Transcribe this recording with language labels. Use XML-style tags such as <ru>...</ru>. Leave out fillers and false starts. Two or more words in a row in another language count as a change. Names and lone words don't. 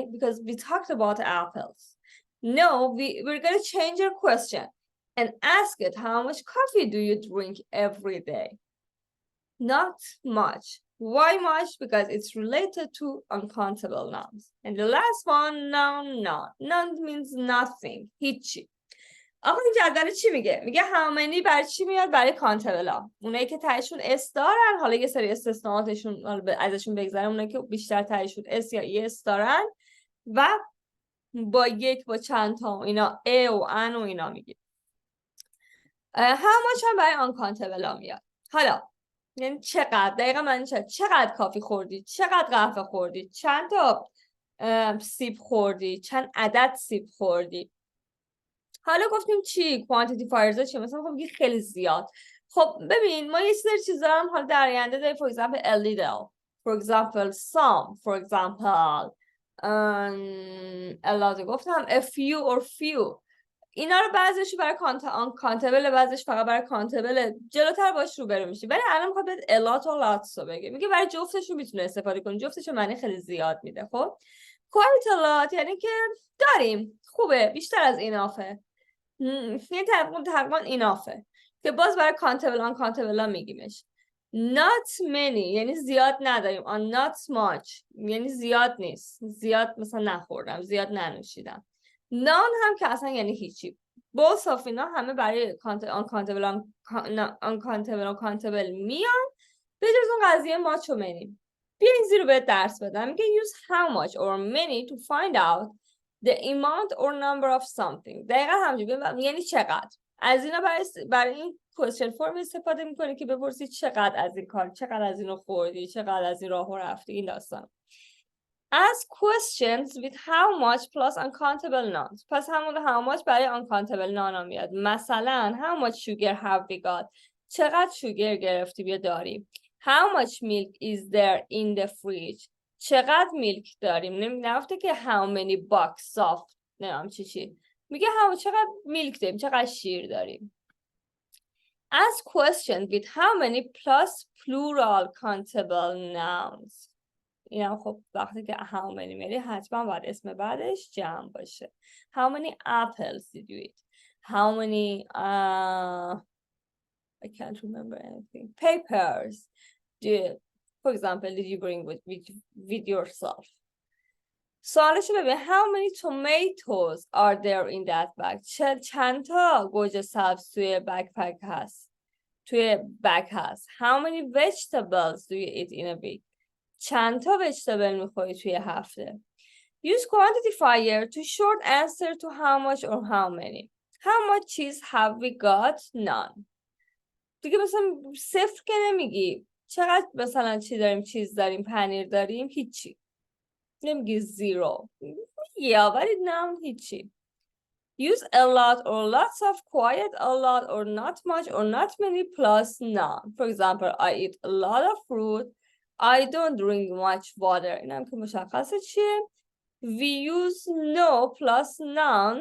<en>Because we talked about apples. No, we're going to change your question and ask it, how much coffee do you drink every day? Not much. Why much? Because it's related to uncountable nouns. And the last one, noun. Noun means nothing.</en> <fa>هیچی. آقا این جدول چی میگه؟ میگه</fa> <en>how many</en> <fa>برای چی میاد؟ برای کانتبل ها. اونایی که تایشون اس دارن، حالا یه سری استثناءاتشون ازشون بگذارم، اونایی که بیشتر تایشون اس یا ای اس دارن و با یک با چند تا اینا ا و ان و اینا میگه.</fa> <en>how much</en> <fa>هم برای uncountable ها میاد. حالا یعنی چقدر؟ دقیقا معنی چقدر کافی خوردی؟ چقدر قهوه خوردی؟ چند تا سیب خوردی؟ چند عدد سیب خوردی؟ حالا گفتیم چی؟ quantifiers چی؟ مثلا خب بگی خیلی زیاد. خب ببین ما یه سری چیزا هم حالا در آینده داریم.</fa> <en>For example a little, for example some, for example a lot گفتم a few or few.</en> <fa>اینا رو بعضیش برای کانتبل، بعضیش فقط برای کانتبل، جلوتر باش روبرو میشی. ولی الان میخواد بهت</fa> <en>a lot</en> <fa>و lots رو بگه. میگه برای جفتش رو میتونه استفاده کنی، جفتش رو معنی خیلی زیاد میده. خب</fa> <en>quite a lot</en> <fa>یعنی که داریم، خوبه، بیشتر از اینافه، یعنی تقریبا اینافه، که باز برای کانتبل آن کانتبل ها میگیمش.</fa> <en>not many</en> <fa>یعنی زیاد نداریم.</fa> <en>on not much</en> <fa>یعنی زیاد نیست، زیاد مثلا نخوردم، زیاد ننوشیدم. none هم که اصلا یعنی هیچی.</fa> <en>both of</en> <fa>اینا همه برای آن کانتبل میان، به جز اون قضیه much و many. بیا این زیرو بهت درس بدم.</fa> <en>میگه use how much or many to find out the amount or number of something.</en> <fa>دقیقا همجوری، یعنی چقدر. از اینا برای این</fa> <en>question form</en> <fa>استفاده میکنی که بپرسی چقدر از این کار، چقدر از اینو خوردی، چقدر از این راهو رفتی، این داستان.</fa> <en>Ask questions with how much plus uncountable nouns.</en> <fa>پس همون</fa> <en>how much</en> <fa>برای</fa> <en>uncountable noun</en> <fa>ها میاد. مثلا</fa> <en>how much sugar have we got.</en> <fa>چقدر شوگر گرفتی بیا داریم.</fa> <en>How much milk is there in the fridge.</en> <fa>چقدر میلک داریم. نگفته که</fa> <en>how many boxes of</en> <fa>نمیم چی میگه چقدر میلک داریم، چقدر شیر داریم.</fa> <en>Ask questions with how many plus plural countable nouns.</en> <fa>این هم خب وقتی که</fa> <en>how many</en> <fa>میری حتما باید اسم بعدش جمع باشه.</fa> <en>How many apples did you eat? How many I can't remember anything. Papers for example did you bring with yourself?</en> <fa>سوالشو ببین.</fa> <en>How many tomatoes are there in that bag?</en> <fa>چند تا گوجه سبز توی بکپک هست؟ توی بگ هست.</fa> <en>How many vegetables do you eat in a week?</en> <fa>چند تا ویجیتابل میخوری توی هفته؟</fa> <en>Use quantifier to short answer to how much or how many. How much cheese have we got? None.</en> <fa>دیگه مثلا صفر که نمیگی. چقدر مثلا چی داریم؟ چیز داریم، پنیر داریم، هیچی. نمیگی زیرو. یا ولی نم هیچی.</fa> <en>Use a lot or lots of, quite a lot or not much or not many plus none. For example, I eat a lot of fruit. I don't drink much water.</en> <fa>اینم که مشخصه چیه.</fa> <en>We use no plus none.</en>